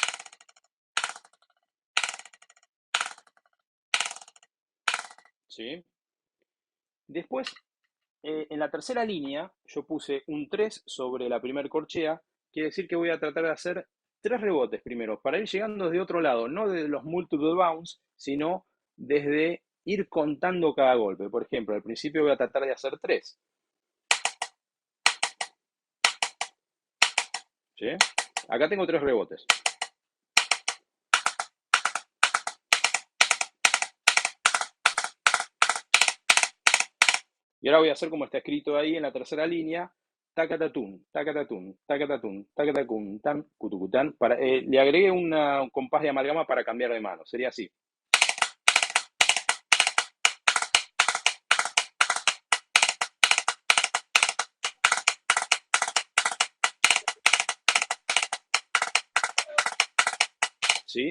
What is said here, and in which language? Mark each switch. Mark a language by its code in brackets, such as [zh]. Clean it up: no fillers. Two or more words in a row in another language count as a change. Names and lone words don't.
[es] ¿Sí? Después, en la tercera línea, yo puse un 3 sobre la primera corchea. Quiere decir que voy a tratar de hacer 3 rebotes primero, para ir llegando desde otro lado, no desde los [en] multiple bounce, [es] sino desde ir contando cada golpe. Por ejemplo, al principio voy a tratar de hacer 3. ¿Sí? Acá tengo 3 rebotes. Y ahora voy a hacer como está escrito ahí en la tercera línea, tacatatún, tacatatún, tacatatún, tacatatún, tan, cutucután. Le agregué un compás de amalgama para cambiar de mano. Sería así. ¿Sí?